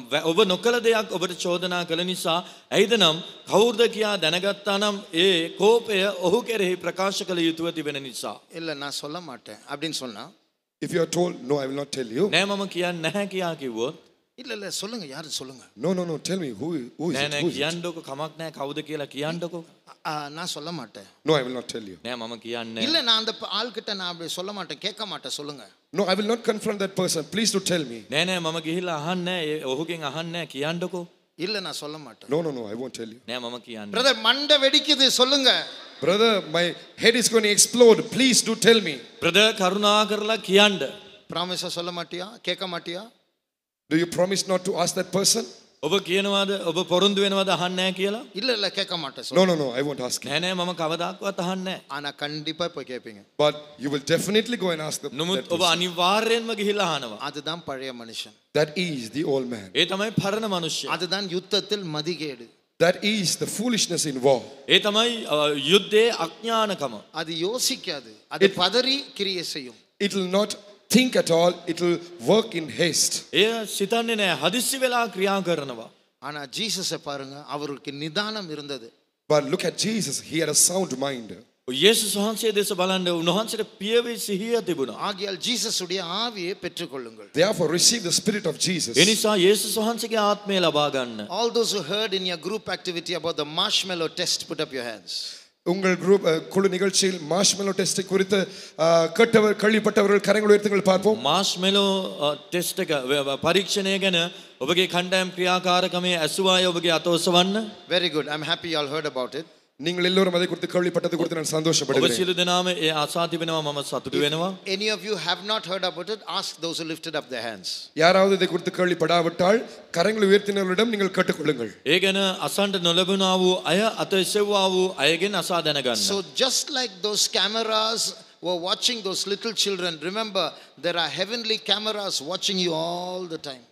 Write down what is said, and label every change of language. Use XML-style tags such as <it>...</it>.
<si>ඔබ නොකල දෙයක් ඔබට චෝදනා කළ නිසා. ඇයිද නම් කවුරුද කියා දැනගත්තා නම් ඒ කෝපය ඔහු කෙරෙහි ප්‍රකාශ කළ යුතුව තිබෙන නිසා.</si> <ta>இல்லை நான் சொல்ல மாட்டேன் அப்படின்னு சொன்னா,</ta> <en>If you are told no, I will not tell you.</en> <si>නෑ මම කියන්නේ නැහැ කියා කිව්වොත්,</si> <ta>இல்லை இல்லை சொல்லுங்க, யாரு சொல்லுங்க.</ta> <en>No, tell me who is</en> <si>නෑ</si> <en>it?</en> <si>නෑ</si> <en>Who is it?</en> <si>කියන්නකො කමක් නෑ කවුද කියලා කියන්නකො.</si> <ta>நான் சொல்ல மாட்டேன்.</ta> <en>No, I will not tell you.</en> <si>නෑ මම කියන්නේ</si> <ta>இல்லை நான் அந்த ஆள்கிட்ட நான் அப்படி சொல்ல மாட்டேன், கேட்க மாட்டேன், சொல்லுங்க.</ta> <en>No, I will not confront that person. Please do tell me.</en> <si>නෑ මම ගිහිල්ලා අහන්නේ ඔහුගෙන් අහන්නේ කියන්නකො.</si> <ta>இல்லை நான் சொல்ல மாட்டேன்.</ta> <en>No, I won't tell you.</en> <si>නෑ මම කියන්නේ.</si> <ta>பிரதர் மண்டை வெடிக்குது, சொல்லுங்க.</ta> <en>Brother, my head is going to explode. Please do tell me.</en> <si>Brother කරුණා කරලා කියන්න.</si> <ta>ப்ராமிஸா சொல்ல மாட்டியா, கேட்க மாட்டியா?</ta> <en>Do you promise not to ask that person?</en> <si>ඔබ කියනවාද ඔබ පොරොන්දු වෙනවද අහන්නේ නැහැ කියලා?</si> <ta>இல்லை இல்லை கேட்க மாட்டேன்.</ta> <en>No, I won't ask you.</en> <si>නෑ මම කවදාවත් අහන්නේ නැහැ.</si> <ta>ஆனா கண்டிப்பா போய் கேட்பீங்க.</ta> <en>But you will definitely go and ask</en> <si>නමුත්</si> <en>that</en> <si>ඔබ</si> <en>person.</en> <si>අනිවාර්යෙන්ම ගිහිල්ලා අහනවා.</si> <ta>அதுதான் பழைய மனுஷன்.</ta> <en>That is the old man.</en> <si>ඒ තමයි පරණ මනුෂ්‍යයා.</si> <ta>அதுதான் யுத்தத்தில் மதிகேடு.</ta> <en>That is the foolishness in war.</en> <si>ඒ තමයි යුද්ධයේ අඥානකම.</si> <ta>அது யோசிக்காது, அது பதறி கிரியை செய்யும்.</ta> <en>It will not think at all. It will work in haste.</en> <si>එය සිතන්නේ නැහැ, හදිස්සි වෙලා ක්‍රියා කරනවා.</si> <ta>ஆனா ஜீசஸை பாருங்க, அவருக்கு நிதானம் இருந்தது.</ta> <en>But look at Jesus. He had a sound mind.</en> <si>යේසුස් වහන්සේ දෙස බලන්න උන්වහන්සේට පියවි සිහිය තිබුණා.</si> <ta>ஆகையால் ஜீசஸுடைய ஆவியை பெற்றுக்கொள்ளுங்கள்.</ta> <en>Therefore receive the spirit of Jesus.</en> <si>ඒ නිසා යේසුස් වහන්සේගේ ආත්මය ලබා ගන්න.</si> <en>All those who heard in your group activity about the marshmallow test, put up your hands.</en> <ta>உங்கள் குரூப் குழு நிகழ்ச்சியில் மார்ஷ்மெலோ டெஸ்ட் குறித்து கேள்விப்பட்டவர்கள் கரங்களை உயர்த்துங்கள் பார்ப்போம்.</ta> <si>මාර්ෂ්මෙලෝ ටෙස්ට් එක පරීක්ෂණය ගැන ඔබගේ කණ්ඩායම් ක්‍රියාකාරකමේ ඇසුවා අය ඔබගේ අත ඔසවන්න.</si> <en>Very good. I'm happy you all heard about it.</en> <ta>நீங்கள் எல்லோரும் அதை குறித்து கேள்விப்பட்டது குறித்து நான்</ta> <si>ඔබ</si> <ta>சந்தோஷப்படுகிறேன்.</ta> <si>සියලු දෙනාම ඒ ආසා තිබෙනවා, මම සතුටු වෙනවා.</si> <en>Any of you have not heard about it, ask those who lifted up their hands.</en> <ta>யாராவது இதை குறித்து கேள்விப்படாவிட்டால் கரங்களை உயர்த்தினவர்களிடம் நீங்கள் கேட்டுக்கொள்ளுங்கள்.</ta> <si>ඒ ගැන අසන්ට නොලැබුණා වූ අය අත එසවුවා වූ අයගෙන් අසා දැනගන්න.</si> <en>So just like those cameras were watching those little children, remember, there are heavenly cameras watching you all the time.</en>